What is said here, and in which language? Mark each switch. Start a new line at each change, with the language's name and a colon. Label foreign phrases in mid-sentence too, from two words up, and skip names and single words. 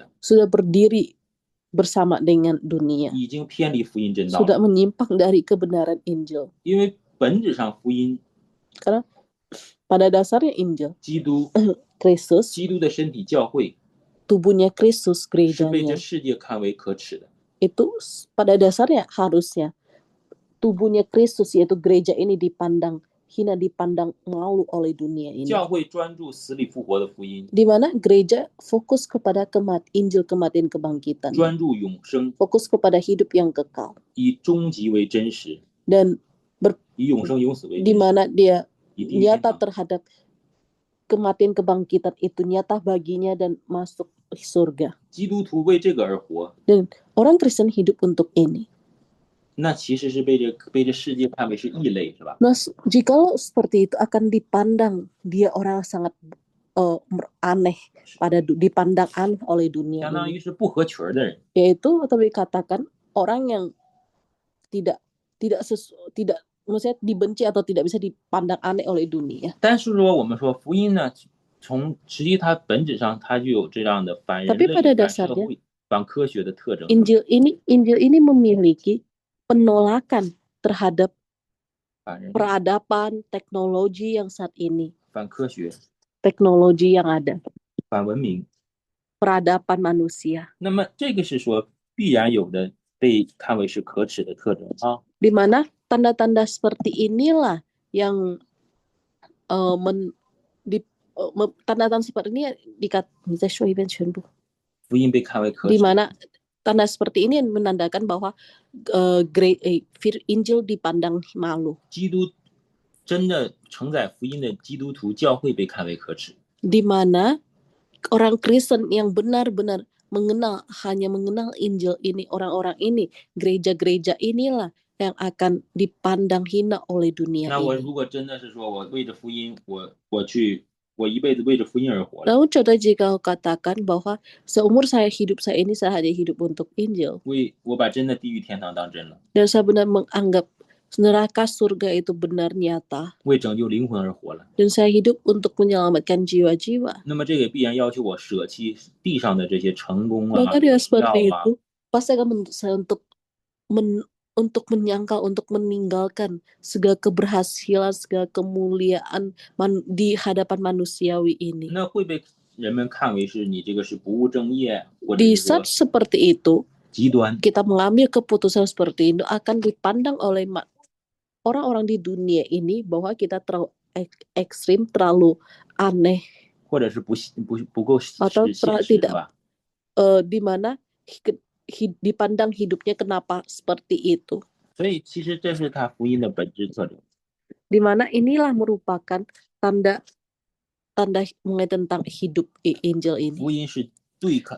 Indonesian: sudah berdiri bersama dengan dunia,
Chinese: 已经偏离福音真道
Indonesian: sudah
Chinese: 了。
Indonesian: menyimpang dari kebenaran Injil.
Chinese: 因为本质上福音，
Indonesian: Karena pada dasarnya Injil,
Chinese: 基督
Indonesian: Kristus,
Chinese: 基督的身体教会
Indonesian: tubuhnya Kristus,
Chinese: 是被这
Indonesian: gerejanya,
Chinese: 世界看为可耻的。
Indonesian: itu pada dasarnya harusnya tubuhnya Kristus yaitu gereja ini dipandang hina, dipandang malu oleh dunia ini.
Chinese: 教会专注死里复活的福音，
Indonesian: Di mana gereja fokus kepada Injil kematian kebangkitan,
Chinese: 专注永生，
Indonesian: fokus kepada hidup yang kekal,
Chinese: 以终极为真实，
Indonesian: dan
Chinese: 以永生永死为
Indonesian: di
Chinese: 真实，
Indonesian: mana dia
Chinese: 以地狱天
Indonesian: nyata
Chinese: 堂。
Indonesian: terhadap kematian kebangkitan itu, nyata baginya dan masuk surga.
Chinese: 基督徒为这个而活，
Indonesian: Dan orang Kristen hidup untuk ini.
Chinese: 那其实是被这世界看为是异类，是吧？
Indonesian: Nah, jikalau seperti itu akan dipandang dia orang sangat aneh, dipandang aneh oleh dunia
Chinese: 相当
Indonesian: ini.
Chinese: 于是不合群的人。
Indonesian: Yaitu atau dikatakan orang yang tidak maksudnya dibenci atau tidak bisa dipandang aneh oleh dunia.
Chinese: 但是说我们说福音呢，实际它本质上它就有这样的反人
Indonesian: Tapi
Chinese: 类、
Indonesian: pada
Chinese: 反社
Indonesian: dasarnya
Chinese: 会、反科学的特征。
Indonesian: Injil ini memiliki penolakan terhadap
Chinese: 反人类、
Indonesian: peradaban teknologi yang saat ini,
Chinese: 反科学、
Indonesian: teknologi yang ada,
Chinese: 反文明。
Indonesian: peradaban manusia.
Chinese: 那么这个是说必然有的被看为是可耻的特征啊。
Indonesian: Di mana tanda-tanda seperti inilah yang tanda-tanda seperti ini dikatakan
Chinese: 福音被看为可
Indonesian: di
Chinese: 耻，
Indonesian: mana tanda seperti ini menandakan bahwa Injil dipandang malu.
Chinese: 基督真的承载福音的基督徒教会被看为可耻。
Indonesian: Di mana orang Kristen yang benar-benar hanya mengenal Injil ini, orang-orang ini, gereja-gereja inilah yang akan dipandang hina oleh dunia
Chinese: 那我
Indonesian: ini.
Chinese: 如果真的是说我为着福音，我一辈子为着福音而活了，
Indonesian: Lalu contoh jika kau katakan bahwa seumur hidup saya ini saya hanya hidup untuk Injil,
Chinese: 我把真的地狱天堂当真了，
Indonesian: dan saya benar menganggap neraka surga itu benar nyata,
Chinese: 为拯救灵魂而活了，
Indonesian: dan saya hidup untuk menyelamatkan jiwa-jiwa.
Chinese: 那么这个必然要求我舍弃地上的这些成功啊、
Indonesian: Maka dengan
Chinese: 荣
Indonesian: seperti
Chinese: 耀啊，
Indonesian: itu pasti akan menuntut saya untuk menyangkal, untuk meninggalkan segala keberhasilan, segala kemuliaan di hadapan manusiawi ini.
Chinese: 那会被人们看为是你这个是不务正业，或者
Indonesian: Di
Chinese: 是说
Indonesian: saat seperti itu,
Chinese: 极端。
Indonesian: kita mengambil keputusan seperti itu akan dipandang oleh orang-orang di dunia ini bahwa kita terlalu ekstrim, terlalu aneh,
Chinese: 或者是不够现
Indonesian: atau
Chinese: 实，是
Indonesian: tidak
Chinese: 吧？
Indonesian: di mana dipandang hidupnya kenapa seperti itu.
Chinese: 所以其实这是他福音的本质特征。
Indonesian: Di mana inilah merupakan tanda mengenai tentang hidup Injil
Chinese: 福
Indonesian: ini,
Chinese: 音是对抗，